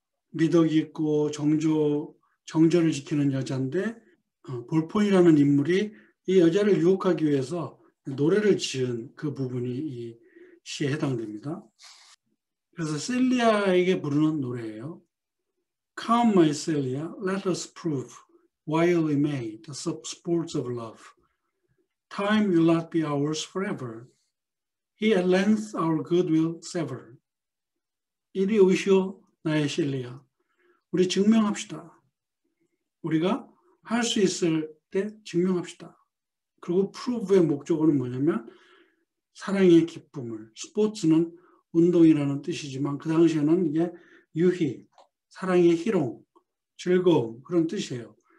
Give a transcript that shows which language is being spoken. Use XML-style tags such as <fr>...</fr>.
<ko>미덕이 있고 정절을 지키는 여자인데 볼폰이라는 인물이 이 여자를 유혹하기 위해서 노래를 지은 그 부분이 이 시에 해당됩니다. 그래서 셀리아에게 부르는 노래예요.</ko> <en>Come my Celia, let us prove while we may the sports of love. Time will not be ours forever. He at length our good will sever.</en> <ko>이리 오시오 나의 실리아. 우리 증명합시다. 우리가 할 수 있을 때 증명합시다. 그리고 prove의 목적어는 뭐냐면 사랑의 기쁨을, 스포츠는 운동이라는 뜻이지만 그 당시에는 이게 유희, 사랑의 희롱, 즐거움 그런 뜻이에요.</ko>